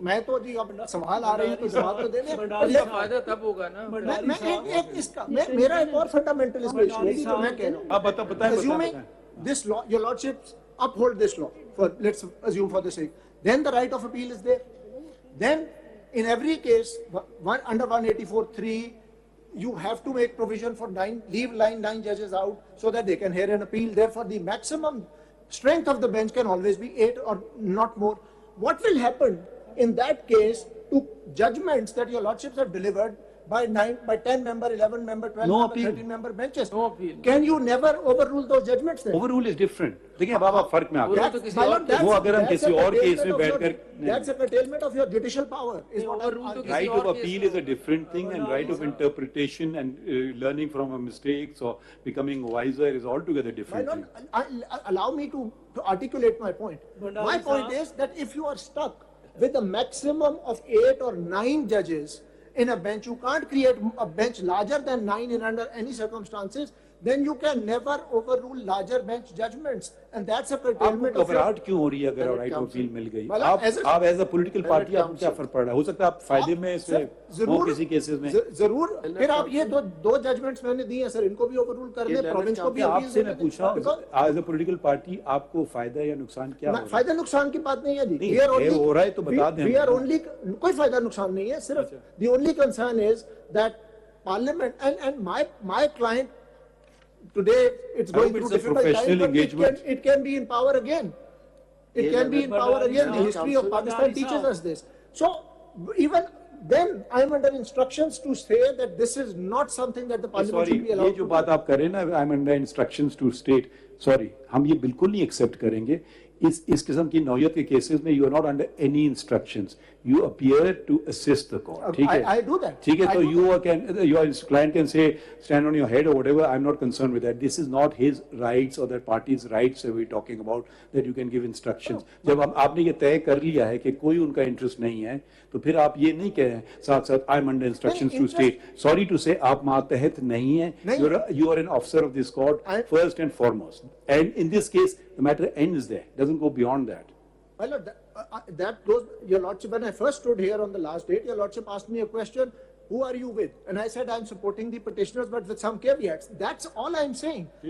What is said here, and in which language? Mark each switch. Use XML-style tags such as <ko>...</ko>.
<ur>میں تو جی اب سوال آ رہے ہیں تو جواب تو دے دیں. اس کا فائدہ تب ہوگا نا. میں ایک اس کا میرا ایک اور فنڈامنٹل اس میں ایشو ہے جو میں کہہ رہا ہوں. آپ بتائیں.</ur> <en>Assuming this law, your lordships uphold this law, for let's assume for the sake, then the right of appeal is there. Then in every case, under 184(3), you have to make provision for leave 9 judges out so that they can hear an appeal. Therefore, the maximum strength of the bench can always be 8 or not more. What will happen in that case to judgments that your lordships have delivered by 10 member, 11 member, 12 No member, appeal. 13 member benches? No appeal. Can you never overrule those judgments then? Overrule is different.</en> <ur>دیکھیں اب آپ فرق میں آ گئے.</ur> <en>That's</en> <ur>وہ اگر ہم کسی اور کیس میں بیٹھ کر,</ur> <en>that's a curtailment of your judicial power. Is what right of appeal is a different thing, and right of interpretation and learning from our mistakes or becoming wiser is altogether different thing. Allow me to articulate my point. My point is that if you are stuck with a maximum of 8 or 9 judges in a bench, you can't create a bench larger than 9 in under any circumstances, then you can never overrule larger bench judgments, and that's a curtailment of your...</en> <ur>گھبراہٹ کیوں ہو رہی ہے اگر right of appeal مل گئی؟ آپ</ur> <en>as a political party</en> <ur>آپ کو کیا فرق پڑ رہا ہے؟ ہو سکتا ہے آپ فائدے میں اس میں ہو کسی کیسز میں. ضرور. پھر آپ یہ دو ججمنٹس میں نے دی ہیں سر, ان کو بھی اووررول کر دیں, پروونس کو بھی. آپ سے میں پوچھا</ur> <en>as a political party</en> <ur>آپ کو فائدہ یا نقصان کیا ہو رہا ہے؟ فائدہ نقصان کی بات نہیں ہے جی. ہو رہا ہے تو بتا دیں. کوئی فائدہ نقصان نہیں ہے, صرف</ur> <en>the only concern is that parliament and my client today, it's going through difficult times, but it can be in power again. It can be in power again. The history of Pakistan teaches us this. So even then, I'm under instructions to say that this is not something that the parliament should be allowed to do.</en> <ur>یہ جو بات آپ کر رہے ہیں نا,</ur> <en>I'm under instructions to state, sorry,</en> <ur>ہم یہ بالکل نہیں ایکسپٹ کریں گے. اس قسم کی نوعیت کے کیسز میں</ur> <en>you are not under any instructions. You appear to assist the court.</en> <ur>ٹھیک ہے,</ur> <en>I do that.</en> <ur>ٹھیک ہے, تو</ur> <en>your client can say stand on your head or whatever. I'm not concerned with that. This is not his rights or that party's rights that we're talking about, that you can give instructions.</en> <ur>جب آپ نے یہ طے کر لیا ہے کہ کوئی ان کا انٹرسٹ نہیں ہے, تو پھر آپ یہ نہیں کہیں ساتھ ساتھ</ur> <en>I'm under instructions to state. Sorry to say,</en> <ur>آپ ماتحت نہیں ہیں.</ur> <en>You are an officer of this court first and foremost. And in this case, the matter ends there. Doesn't go beyond that. My lord, that goes, your lordship, when I first stood here on the last date, your lordship asked me a question, who are you with? And I said, I'm supporting the petitioners, but with some caveats. That's all I'm saying.</en>